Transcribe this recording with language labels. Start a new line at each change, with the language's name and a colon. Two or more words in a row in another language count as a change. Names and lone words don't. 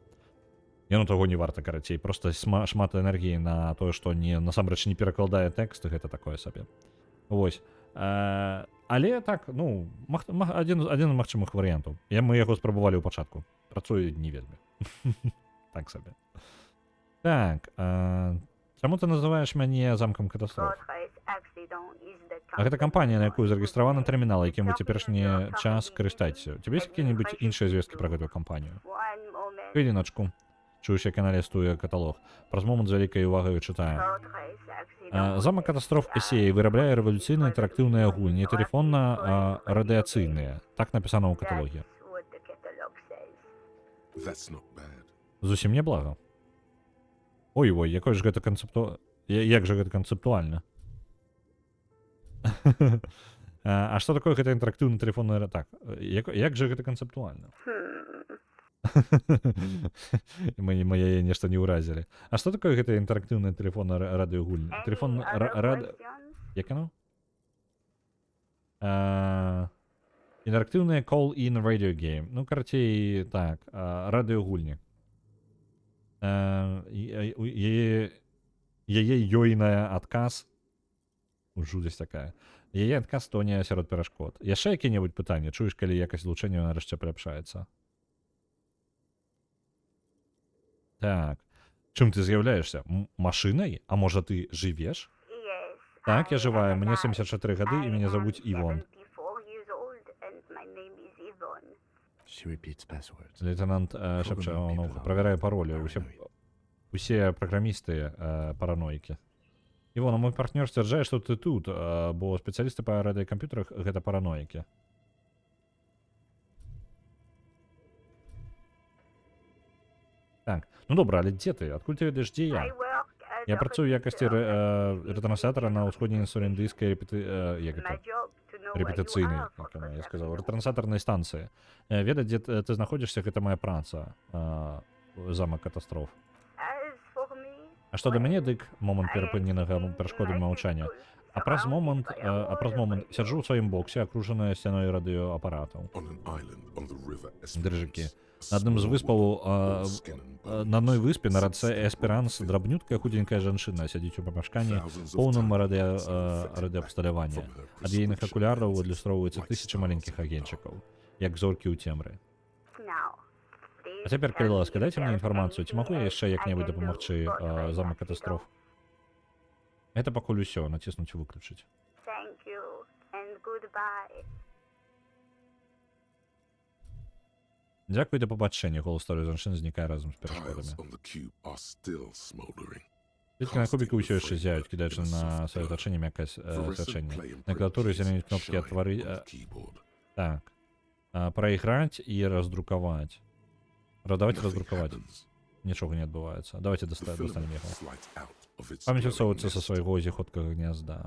Belarusian: Яно таго не варта, карацей, проста шмат энергіі на тое, што насамрэч не перакладае тэкст, гэта такое сабе. Вось. Але так, адзін з магчымых варыянтаў. Мы яго спрабавалі ў пачатку. Працуе не вельмі. Так сабе. Так, Чаму ты называеш мяне замкам катастроф?
English: Fortress Accident is the
Belarusian: А гэта кампанія, на якую
English: company
Belarusian: зарэгістраваны
English: whose
Belarusian: тэрмінал,
English: name
Belarusian: якім вы
English: is
Belarusian: цяперашні
English: Providence
Belarusian: час
English: Company
Belarusian: карыстаецеся. У цябе ёсць якія-небудзь іншыя звесткі пра гэтую кампанію?
English: One moment.
Belarusian: Хвіліначку. Чуеш, як яна лістуе каталог. Праз момант з вялікай увагаю чытаю. Fortress Accident Замак катастроф Эсеі вырабляе рэвалюцыйныя інтэрактыўныя гульні, тэлефонна-радыацыйныя. Так напісана ў каталоге.
English: That's what the catalog says. That's not bad.
Belarusian: Зусім няблага. Ой-ой, якой ж гэта як жа гэта канцэптуальна? А што такое гэта інтэрактыўны тэлефонны... Так, як жа гэта канцэптуальна? Мы яе нешта не ўразілі. А што такое гэта інтэрактыўная тэлефонная радыёгульня? Тэлефон...
English: Any other questions?
Belarusian: Як яно? Інтэрактыўная
English: call-in radio game.
Belarusian: Ну, карацей, так, радыёгульні. Яе ёйная адказ. Жудасць такая. Яе адказ тоне сярод перашкод. Яшчэ які-небудзь пытанне? Чуеш, калі якасць злучэння нарэшце паляпшаецца? Так. Чым ты з'яўляешся? Машынай? А можа ты жывеш?
English: Yes.
Belarusian: Так, я
English: I
Belarusian: жывая.
English: am
Belarusian: Мне
English: alive.
Belarusian: 74 гады, і мяне
English: I
Belarusian: завуць
English: am
Belarusian: Івон.
English: 74 years old, and my name is Yvonne. She repeats passwords.
Belarusian: Лейтенант шапча, ну, правярае паролі. Усе праграмісты параноікі. Івона, мой партнёр сцвярджае, што ты тут, бо спецыялісты па радыёкамп'ютарах гэта параноікі. Так, ну добра, але дзе ты? Адкуль ты ведаеш, дзе
English: I
Belarusian: я?
English: work as
Belarusian: Я
English: a
Belarusian: працую ў якасці
English: repeater.
Belarusian: рэтрансатара на ўсходняй інсуліндыйскай
English: My job to know where you
Belarusian: рэпетыцыйнай,
English: are for
Belarusian: я
English: protection.
Belarusian: сказаў, рэтрансатарнай станцыі. Ведаць, дзе ты знаходзішся, гэта моя праца. Замак катастроф.
English: As for me,
Belarusian: А што да мяне, дык момант
English: I am
Belarusian: перапыненага
English: sitting in
Belarusian: перашкоды
English: my
Belarusian: маўчання.
English: cubicle,
Belarusian: А праз момант,
English: surrounded by a
Belarusian: сяджу ў сваім боксе, акружаная сцяной радыёапаратаў.
English: On an island on the river
Belarusian: Дрыжакі.
English: Esperance,
Belarusian: На адным з
English: a small
Belarusian: выспаў,
English: woman, all skin and bones,
Belarusian: на адной выспе на рацэ
English: sits
Belarusian: Эсперанс
English: still,
Belarusian: драбнюткая худенькая жанчына сядзіць у памяшканні
English: thousands of
Belarusian: поўным
English: tiny lights in the
Belarusian: радыёабсталявання.
English: from her
Belarusian: Ад ейных
English: prescription
Belarusian: акуляраў
English: lenses,
Belarusian: адлюстроўваецца
English: like
Belarusian: тысячы
English: stars
Belarusian: маленькіх
English: in the dark.
Belarusian: агеньчыкаў, як зоркі ў цемры.
English: now.
Belarusian: А цяпер, калі ласка, дайце мне інфармацыю, ці магу я яшчэ як-небудзь дапамагчы замак катастроф? Гэта пакуль усё, націснуць выключыць.
English: Thank you, and goodbye.
Belarusian: Дзякуй, да пабачэння. Голас старой жанчыны знікае разам з
English: Tiles
Belarusian: перашкодамі.
English: on the cube are still smoldering.
Belarusian: Пліткі на кубіку ўсё яшчэ зяюць, кідаючы на сваё атачэнне мяккае свячэнне. На клавіатуры зеленеюць кнопкі «Отвары». Так. Праіграць і раздрукаваць. Давайте раздрукаваць. Нічога не адбываецца.
Russian: Давайте достанем яго.
Belarusian: Памяць высоўваецца са свайго зіходкага гнязда.